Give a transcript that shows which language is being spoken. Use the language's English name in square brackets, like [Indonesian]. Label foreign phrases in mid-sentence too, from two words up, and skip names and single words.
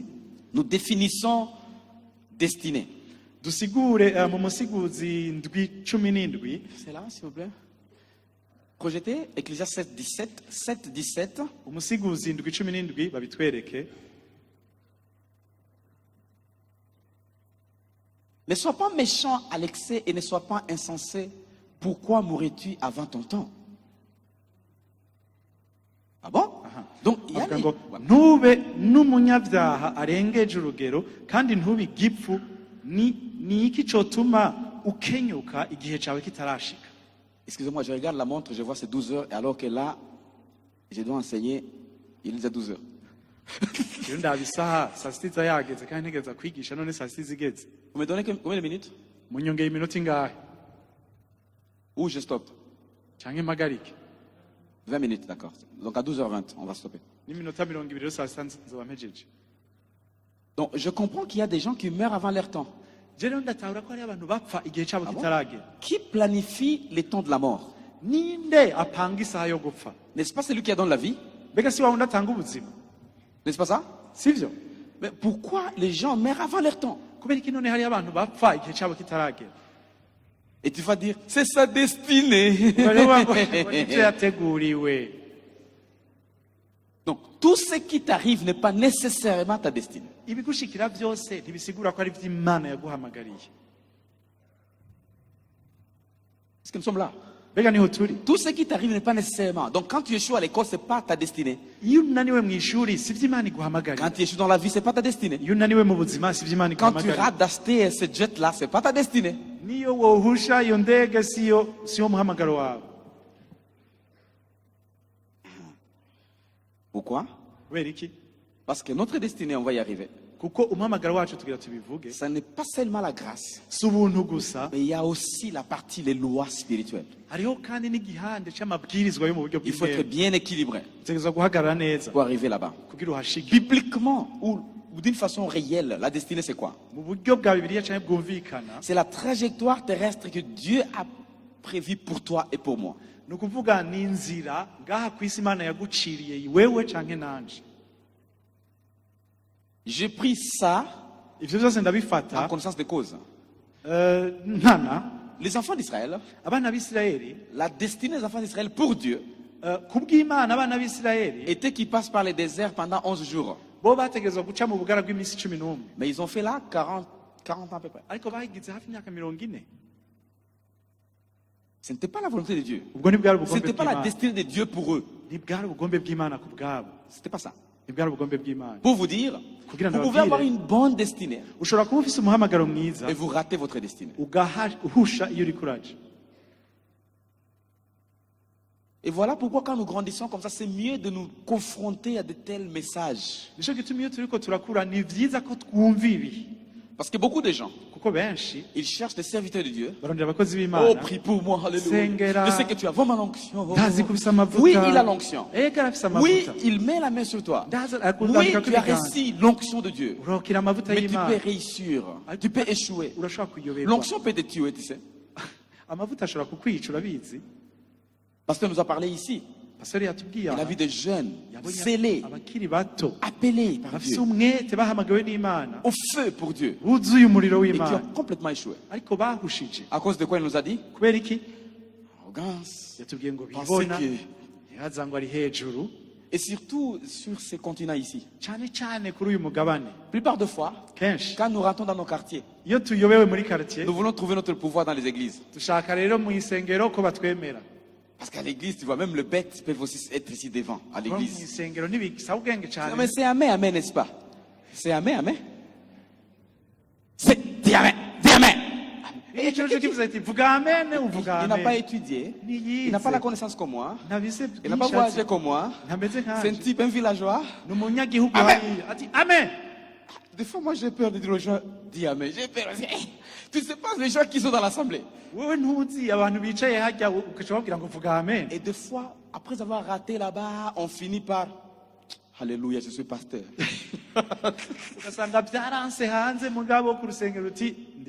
[French] Nous définissons destinée. [Rundi] dusigure mu musiguzi ndwi 17. [French] C'est là, s'il vous plaît. Projetez Ecclésiaste 7, 17. 7, 17. [Rundi] Umusiguzi ndwi 17 babitwereke. [French] Ne sois pas méchant à l'excès et ne sois pas insensé. Pourquoi mourrais-tu avant ton temps? Ah bon? Donc, il y a [Rundi] avuga [French] les- [Rundi] ngo ntube n'umunyabyaha arengeje urugero kandi ntube igipfu ni iki cotuma ukenyuka igihe cawe kitarashika. [French] Excusez-moi, je regarde la montre, je vois c'est 12 heures, alors que là, je dois enseigner, il est déjà 12 heures. [Rundi] Iyo ndaba isaha saa sita iza yageze kandi ntegeza kwigisha none saa sita zigeze. [French] Vous me donnez combien de minutes? [Rundi] Munyongeye iminota ingahe? [French] Ou je stoppe? [Rundi] Canke mpagarike? [French] 20 minutes, d'accord. Donc à 12h20, on va stopper. [Rundi] N'iminota 20 rero saa sita nzoba mpejeje. [French] Donc je comprends qu'il y a des gens qui meurent avant leur temps. [Rundi] Je rero ndatahura ko hari abantu bapfa igihe cabo [French] Ah bon? [Rundi] kitaragera. [French] Qui planifie les temps de la mort? [Rundi] Ninde apanga isaha yo gupfa? [French] N'est-ce pas celui qui donne la vie? [Rundi] Mbega si wa wundi atanga ubuzima? [French] N'est-ce pas ça? [Rundi] Sivyo? [French] Mais pourquoi les gens meurent avant leur temps? [Rundi] Kubera iki none hari abantu bapfa igihe cabo kitaragera? [French] Et tu vas dire, c'est sa destinée. [Rundi] Bariho ngo ivyo yateguriwe. [French] Donc tout ce qui t'arrive n'est pas nécessairement ta destinée. [Rundi] Ibigushikira byose ntibisigura ko ari vy'Imana yaguhamagariye. [French] Est-ce que nous sommes là? [Rundi] Mbega niho turi? [French] Tout ce qui t'arrive n'est pas nécessairement. Donc quand tu échoues à l'école, c'est pas ta destinée. [Rundi] Iyo unaniwe mw'ishuri si vy'Imana iguhamagariye. [French] Quand tu échoues dans la vie, c'est pas ta destinée. [Rundi] Iyo unaniwe mu buzima si vy'Imana [French] Quand tu [Rundi] iguhamagariye. [French] rates d'acheter ce jet-là, c'est pas ta destinée. [Rundi] Niyo wohusha iyo ndege siyo muhamagaro wawe. [French] Pourquoi? [Rundi] Kubera iki? [French] Parce que notre destinée, on va y arriver. [Rundi] Kuko umuhamagaro wacu tugira tubivuge. [French] Ça n'est pas seulement la grâce, [Rundi] Si ubuntu gusa, [French] mais il y a aussi la partie, les lois spirituelles. [Rundi] hariho kandi n'igihande c'amabwirizwa yo mu buryo [French] Il faut être [Rundi] bw'imana. [French] bien équilibré [Rundi] Utegerezwa guhagarara neza [French] pour arriver là-bas. [Rundi] kugira uhashike. [French] Bibliquement, ou d'une façon réelle, la destinée, c'est quoi? [Rundi] Mu buryo bwa Bibiliya canke bwumvikana, [French] C'est la trajectoire terrestre que Dieu a prévue pour toi et pour moi. [Rundi] ni ukuvuga ni inzira ngaha ku isi Imana yaguciriye wewe canke nanje. [French] J'ai pris ça [Rundi] Ivyo byose [French] en [Rundi] ndabifata [French] connaissance de cause. [Rundi] nkana [French] Les enfants d'Israël, [Rundi] abana b'Isirayeli [French] la destinée des enfants d'Israël pour Dieu [Rundi] kubw'Imana abana b'Isirayeli [French] était qu'ils passent par les déserts pendant 11 jours. [Rundi] bo bategerezwa guca mu bugara bw'iminsi 11. [French] Mais ils ont fait là 40 ans à peu près. [Rundi] Ariko bahigize hafi imyaka 40. [French] Ce n'était pas la volonté de Dieu. [Rundi] Ubwo ntibwari [French] Ce [Rundi] ubugombe [French] n'était pas la [Rundi] bw'Imana. [French] destinée de Dieu pour eux. [Rundi] Ntibwari ubugombe bw'Imana ku bwabo. [French] C'était pas ça. [Rundi] Ntibwari ubugombe bw'Imana. [French] Pour vous dire, [Rundi] Kugira [French] vous [Rundi] ngo [French] pouvez avoir [Rundi] babwire, [French] une bonne destinée [Rundi] ushobora kuba ufise umuhamagaro mwiza [French] et vous ratez votre destinée. [Rundi] ugahusha iyo uriko uraja. [French] Et voilà pourquoi quand nous grandissons comme ça, c'est mieux de nous confronter à de tels messages. [Rundi] Nico gituma iyo turiko turakura ni vyiza ko twumva ibi. [French] Parce que beaucoup de gens, [Rundi] Kuko benshi [French] ils cherchent des serviteurs de Dieu. [Rundi] barondera abakozi [French] Oh, [Rundi] b'Imana. [French] prie pour moi, alléluia. [Rundi] Sengera. [French] Je sais que tu as vraiment l'onction. [Rundi] Ndazi ko ufise amavuta. [French] Oui, il a l'onction. [Rundi] Ega arafise [French] Oui, [Rundi] amavuta. [French] il met la main sur toi. [Rundi] Ndazi [French] Oui, [Rundi] akundandika [French] tu as [Rundi] kwiganza. [French] reçu l'onction de Dieu. [Rundi] Urokira amavuta [French] Mais tu peux [Rundi] y'Imana. [French] réussir. Tu peux échouer. [Rundi] Urashobora kuyoberwa. [French] L'onction peut te tuer, tu sais. [Rundi] Amavuta ashobora kukwica urabizi. [French] Pasteur nous a parlé ici. [Rundi] Pastori yatubwiye [French] Il a [Rundi] aha, [French] vu des jeunes [Rundi] yabonye [French] scellés, [Rundi] abakiri bato [French] appelés par [Rundi] bafise [French] Dieu, [Rundi] umwete bahamagawe n'Imana [French] au feu pour Dieu, [Rundi] buzuye umuriro [French] et qui [Rundi] w'Imana [French] ont complètement échoué. [Rundi] ariko bahushije. [French] À cause de quoi il nous a dit? [Rundi] Kubera iki? [French] Arrogance. [Rundi] Yatubwiye ngo [French] Penser [Rundi] bibona [French] que... [Rundi] yaza ngo ari hejuru [French] Et surtout sur ces continents ici. [Rundi] cyane cyane kuri uyu mugabane. [French] Plupart de fois, [Rundi] Kenshi [French] quand nous rentrons dans nos quartiers, [Rundi] iyo tuyobewe muri quartier [French] nous voulons trouver notre pouvoir dans les églises. [Rundi] dushaka rero mu isengero ko batwemera. [French] Parce qu'à l'église, tu vois, même le bête peut aussi être ici devant, à [Rundi] Kuba mu [French] l'église. [Rundi] isengero ntibisaba ubwenge [French] Non, [Rundi] cyane. [French] mais c'est amen, amen, n'est-ce pas? C'est amen, amen. C'est dis amen, dis amen. [Rundi] Iyo cyo kivuze ati vuga amen uvuga [French] Il n'a pas [Rundi] amen. [French] étudié, [Rundi] Niyize. [French] il n'a pas la connaissance comme moi, [Rundi] Ntabize [French] il n'a pas [Rundi] byinshi [French] voyagé comme moi. [Rundi] ntameze [French] C'est un [Rundi] nkanje. [French] type, un villageois. [Rundi] Ni umunyagihugu Amen. hariya. Ati amen. [French] Des fois, moi, j'ai peur de dire aux gens, dis amen. J'ai peur. Tu sais pas les gens qui sont dans l'assemblée. [Rundi] Wowe ntuzi abantu bicaye hajya ukaca babwira ngo vuga amen. [French] Et des fois, après avoir raté là-bas, on finit par, alléluia, je suis pasteur. [Rundi] Ugasanga byaranse hanze mugabo ku rusengero uti ndi